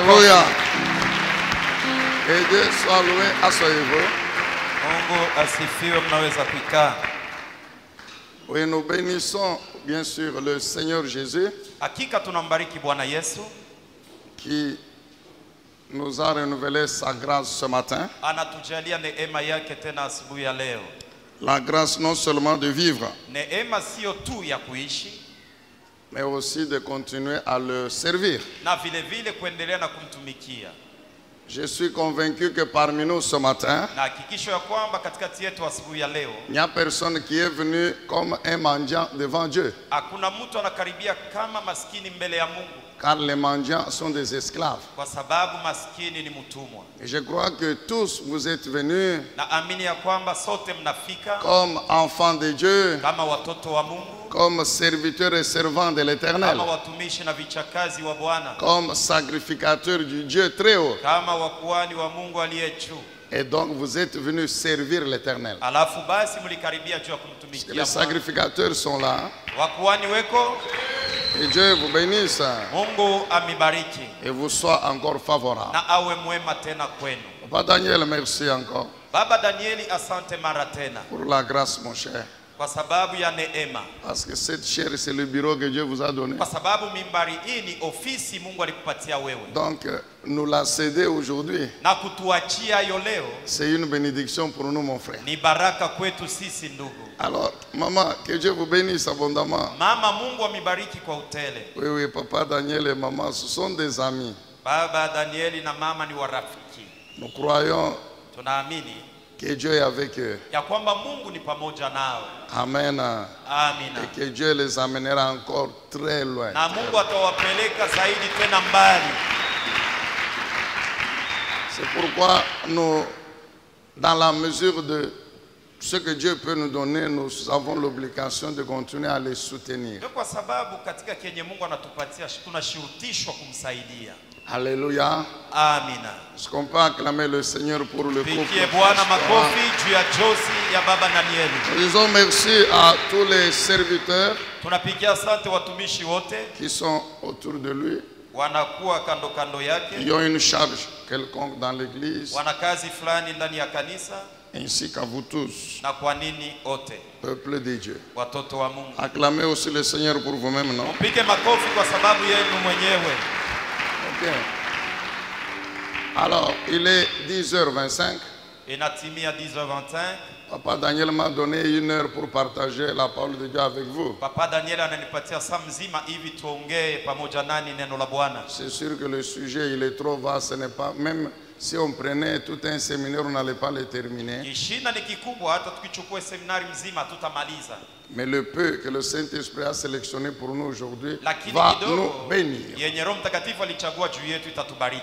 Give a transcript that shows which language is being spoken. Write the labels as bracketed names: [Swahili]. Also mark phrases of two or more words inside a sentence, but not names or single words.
[French] Alléluia. Et Dieu soit loué. Asseyez-vous. [Swahili] Mungu asifiwe, mnaweza kukaa. [French] Oui, nous bénissons bien sûr le Seigneur Jésus [Swahili] Hakika tunambariki Bwana Yesu [French] qui nous a renouvelé sa grâce ce matin. [Swahili] anatujalia neema yake tena asubuhi ya leo. [French] La grâce non seulement de vivre, [Swahili] Neema sio tu ya kuishi [French] mais aussi de continuer à le servir. [Swahili] na vile vile kuendelea na kumtumikia. [French] Je suis convaincu que parmi nous ce matin, [Swahili] Na hakikisho ya kwamba katikati yetu asubuhi ya leo [French] il n'y a personne qui est venu comme un mendiant devant Dieu. [Swahili] hakuna mtu anakaribia kama maskini mbele ya Mungu, [French] Car les mendiants sont des esclaves. [Swahili] kwa sababu maskini ni mtumwa. [French] Et je crois que tous vous êtes venus [Swahili] Na amini ya kwamba sote mnafika [French] comme enfants de Dieu, [Swahili] kama watoto wa Mungu, [French] comme serviteurs et servants de l'Éternel, [Swahili] kama watumishi na vichakazi wa Bwana, [French] comme sacrificateurs du Dieu très haut. [Swahili] kama wakuhani wa Mungu aliye juu. [French] Et donc vous êtes venus servir l'Éternel. [Swahili] Alafu basi mlikaribia juu ya [French] Les [Swahili] kumtumikia Bwana. [French] sacrificateurs sont là. [Swahili] Wakuhani weko, [French] Et Dieu vous bénisse [Swahili] Mungu amibariki [French] et vous soit encore favorable. [Swahili] na awe mwema tena kwenu. [French] Papa Daniel, merci encore [Swahili] Baba Danieli, asante mara tena [French] pour la grâce, mon cher. [Swahili] kwa sababu ya neema, [French] Parce que cette chair, c'est le bureau que Dieu vous a donné. [Swahili] kwa sababu mimbari hii ni ofisi Mungu alikupatia wewe, [French] Donc, nous la céder aujourd'hui, [Swahili] na kutuachia hiyo leo [French] c'est une bénédiction pour nous, mon frère. [Swahili] ni baraka kwetu sisi ndugu. [French] Alors, maman, que Dieu vous bénisse abondamment. [Swahili] Mama, Mungu amibariki kwa utele. [French] Oui, oui, papa Daniel et maman, ce sont des amis. [Swahili] Baba Danieli na mama ni warafiki. [French] Nous croyons [Swahili] Tunaamini [French] que Dieu est avec eux. [Swahili] ya kwamba Mungu ni pamoja nao. [French] Amen. [Swahili] Amina. [French] Et que Dieu les amènera encore très loin. [Swahili] Na Mungu atawapeleka zaidi tena mbali. [French] C'est pourquoi nous, dans la mesure de ce que Dieu peut nous donner, nous avons l'obligation de continuer à les soutenir. [Swahili] Ndio kwa sababu katika kenye Mungu anatupatia tunashurutishwa kumsaidia. [French] Alléluia. [Swahili] Amina. [French] Est-ce qu'on peut acclamer le Seigneur pour le couple? [Swahili] Pigie Bwana makofi juu ya josi ya Baba Danieli. [French] Nous disons merci à tous les serviteurs [Swahili] Tunapigia asante watumishi wote [French] qui sont autour de lui, [Swahili] wanakuwa kando kando yake, [French] qui ont une charge quelconque dans l'église, [Swahili] wana kazi fulani ndani ya kanisa, [French] ainsi qu'à vous tous, [Swahili] na kwa nini wote [French] peuple de Dieu. [Swahili] watoto wa Mungu. [French] Acclamez aussi le Seigneur pour vous-même, non? [Swahili] Mpige makofi kwa sababu yenu mwenyewe. [French] Ok. Alors, il est 10h25. [Swahili] Inatimia 10h25. [French] Papa Daniel m'a donné 1 heure pour partager la parole de Dieu avec vous. [Swahili] Papa Daniel ananipatia saa mzima hivi tuongee pamoja nani neno la Bwana. [French] C'est sûr que le sujet, il est trop vaste. Ce n'est pas, même si on prenait tout un séminaire, on n'allait pas le terminer. [Swahili] Kishina ni kikubwa, hata tukichukua seminari mzima tutamaliza. [French] Mais le peu que le Saint-Esprit a sélectionné pour nous aujourd'hui [Swahili] Lakini [French] va [Swahili] kidogo [French] nous bénir. [Swahili] yenye Roho Mtakatifu alichagua juu yetu itatubariki.